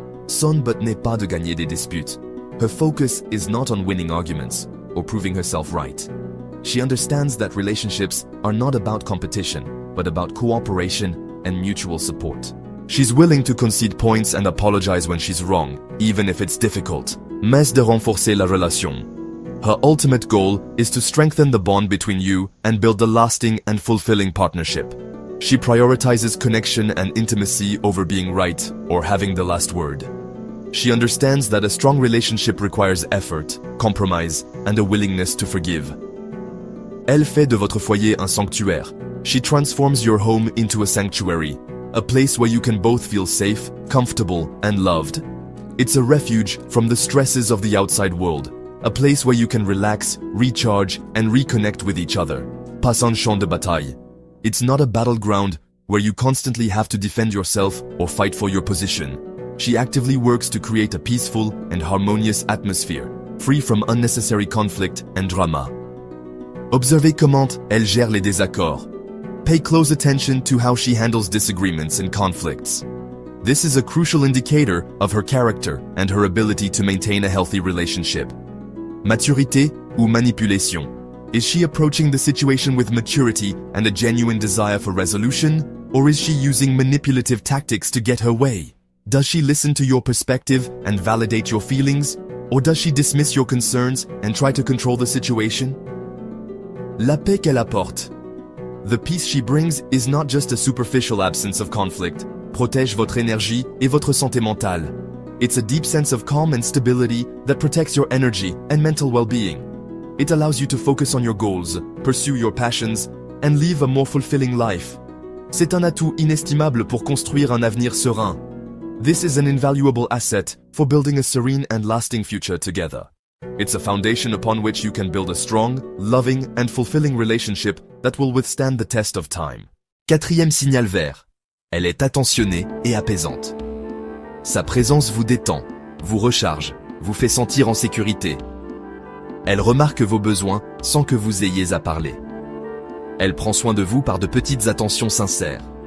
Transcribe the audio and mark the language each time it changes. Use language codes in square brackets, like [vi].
[fr] Son but n'est pas de gagner des disputes. [en] Her focus is not on winning arguments or proving herself right. She understands that relationships are not about competition, but about cooperation and mutual support. She's willing to concede points and apologize when she's wrong, even if it's difficult. [fr] Mais de renforcer la relation. [en] Her ultimate goal is to strengthen the bond between you and build a lasting and fulfilling partnership. She prioritizes connection and intimacy over being right or having the last word. She understands that a strong relationship requires effort, compromise, and a willingness to forgive. [fr] Elle fait de votre foyer un sanctuaire. [en] She transforms your home into a sanctuary, a place where you can both feel safe, comfortable, and loved. It's a refuge from the stresses of the outside world, a place where you can relax, recharge, and reconnect with each other. [fr] Pas un champ de bataille. [en] It's not a battleground where you constantly have to defend yourself or fight for your position. She actively works to create a peaceful and harmonious atmosphere, free from unnecessary conflict and drama. [fr] Observez comment elle gère les désaccords. [en] Pay close attention to how she handles disagreements and conflicts. This is a crucial indicator of her character and her ability to maintain a healthy relationship. [fr] Maturité ou manipulation? [en] Is she approaching the situation with maturity and a genuine desire for resolution, or is she using manipulative tactics to get her way? Does she listen to your perspective and validate your feelings, or does she dismiss your concerns and try to control the situation? [fr] La paix qu'elle apporte. [en] The peace she brings is not just a superficial absence of conflict. [fr] Protège votre énergie et votre santé mentale. [en] It's a deep sense of calm and stability that protects your energy and mental well-being. It allows you to focus on your goals, pursue your passions, and live a more fulfilling life. [fr] C'est un atout inestimable pour construire un avenir serein. [en] This is an invaluable asset for building a serene and lasting future together. It's a foundation upon which you can build a strong, loving, and fulfilling relationship that will withstand the test of time. [fr] Quatrième signal vert. Elle est attentionnée et apaisante. Sa présence vous détend, vous recharge, vous fait sentir en sécurité. Elle remarque vos besoins sans que vous ayez à parler. Elle prend soin de vous par de petites attentions sincères.